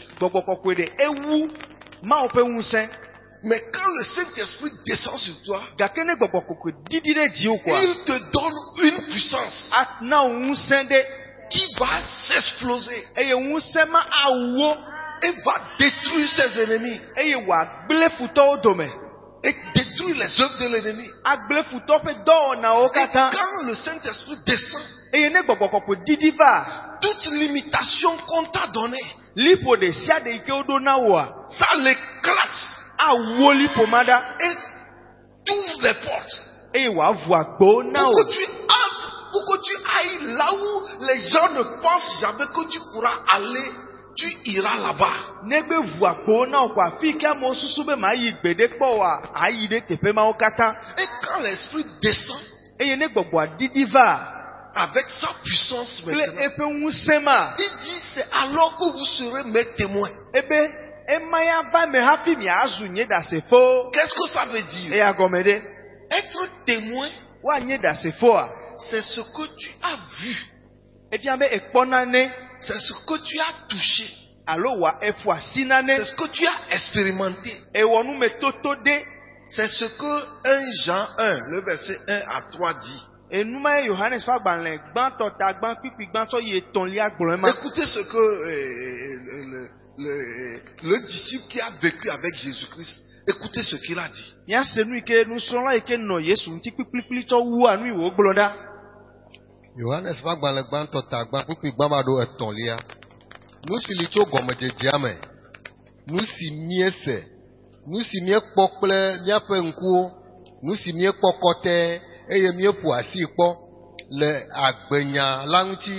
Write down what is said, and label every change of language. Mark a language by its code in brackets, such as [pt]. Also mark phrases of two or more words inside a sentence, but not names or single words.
[ee] Gbɔgbɔ kɔkɔe ɖe ewu Mawu ƒe ŋusẽ. [fr] Mais quand le Saint-Esprit descend sur toi, [ee] Gake ne gbɔgbɔ kɔkɔe didi ɖe dziwò koa, [fr] il te donne une puissance [ee] ana wo ŋusẽ ɖe [fr] qui va s'exploser [ee] eye ŋusẽ ma awuwo [fr] et va détruire ses ennemis [ee] eye wòagblẽ futɔwo dome. [fr] et détruire les œuvres de l'ennemi. [ee] Agblẽ futɔ ƒe dɔwɔnawo [fr] Et [ee] katã. [fr] quand le Saint-Esprit descend, [ee] Eye ne gbɔgbɔ kɔkɔe didi va, [fr] toute limitation qu'on t'a donnée, [ee] liƒo ɖe sia ɖe yi ke woɖo na woa, [fr] ça l'éclate [ee] awuwo liƒo ma ɖa [fr] et t'ouvre les portes [ee] eye wòavu agbowo na [fr] pour [ee] wo. [fr] que tu entres, pour que tu ailles là où les gens ne pensent jamais que tu pourras aller, tu iras là-bas. [ee] Negbe vu agbowo na wo koa, afi ke amewo susu be mayi gbeɖe kpɔ woa, ayi ɖe teƒe mawo katã. [fr] Et quand l'Esprit descend [ee] Eye ne gbɔgbɔa didi va, [fr] avec sa puissance [ee] kple [fr] maintenant, [ee] eƒe ŋusẽ ma, [fr] il dit c'est alors que vous serez mes témoins. [ee] ebe ema ya va me hafi miazu nye ɖasefo. [fr] Qu'est-ce que ça veut dire? [ee] Eya gɔme ɖe, [fr] Être témoin, [ee] woanye ɖasefoa, [fr] c'est ce que tu as vu, [ee] efia be ekpɔ nane [fr] c'est ce que tu as touché, [ee] alo wòa eƒo asi [fr] c'est [ee] nane, [fr] ce que tu as expérimenté. [ee] ewɔ numetoto ɖe. [fr] C'est ce que 1 Jean 1, le verset 1 à 3 dit. [ee] Enuma ye Yohanes ƒe agbalẽ gbãtɔ ta gbã kpikpi gbãtɔ yi etɔ̃lia gblɔe ma. [fr] Écoutez ce que le disciple qui a vécu avec Jésus-Christ, écoutez ce qu'il a dit. [ee] Míase nu yi ke nusrɔ̃la yi ke nɔ Yesu ŋuti kpikplikplitɔ wua nu yi wògblɔ ɖa. Yohanes ƒe agbalẽ gbãtɔ ta gbã kpukpi gbã va ɖo etɔ̃lia. Nu si li tso gɔmedzedzea me, nu si míese, nu si míekpɔ kple míaƒe ŋkuwo, nu si míekpɔ kɔtɛe eye míeƒo asi kpɔ le agbenya la ŋuti.